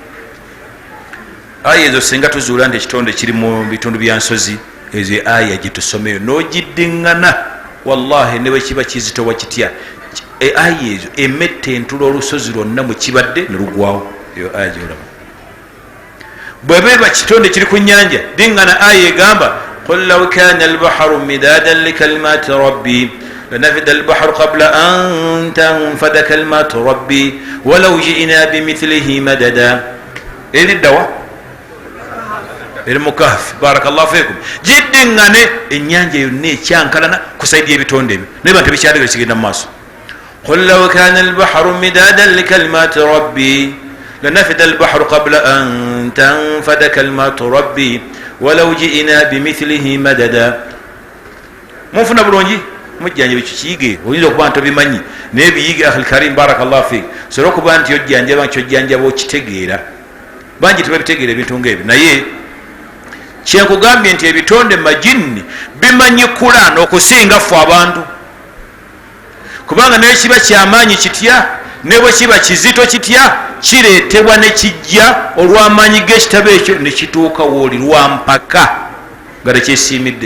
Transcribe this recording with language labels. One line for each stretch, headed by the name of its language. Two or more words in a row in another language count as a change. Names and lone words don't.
Ganda: Aya ezo singa tuzuula nti ekitonde kiri mu bitundu bya nsozi, ezo aya gyetusomeyo n'ogiddiŋŋana wallahi ne bwekiba kizitowa kitya, aya ezo emette entula olusozi lwonna mwe kibadde ne lugwawo. Eyo aya gyolaba bwebeba kitonde kiri ku nyanja diŋŋana aya egamba
Arabic: قل لو كان البحر مدادا لكلمات ربي لنفد البحر قبل أن تنفد كلمات ربي ولو جئنا بمثله مددا.
Ganda: Eriddawa eri mu Kahfi.
Arabic: بارك الله فيكم.
Ganda: Giddiŋŋane ennyanja yonna ekyankalana ku saidi y'ebitonde ebyo naye bantu bikyaliga kigenda mu maaso.
Arabic: قل لو كان البحر مدادا لكلمات ربي لنفد البحر قبل أن تنفد كلمات ربي ولو جئنا بمثله مددا.
Ganda: Munfuna bulungi mujjanja ekyo kiyige. Oyinza okuba nti obimanyi naye biyige
Arabic: أخي الكريم. بارك الله فيك.
Ganda: Sobola okuba nti ojjanjaba kyojjanjaba okitegeera. Bangi tebabitegeera ebintu ng'ebyo naye kyenkugambye nti ebitonde majini bimanyi Qur'an okusinga ffe abantu, kubanga naye kiba kyamaanyi kitya ne bwe kiba kizito kitya kireetebwa ne kijja olw'amaanyi g'ekitabo ekyo ne kituuka wooli lwampaka nga tekyesiimidde.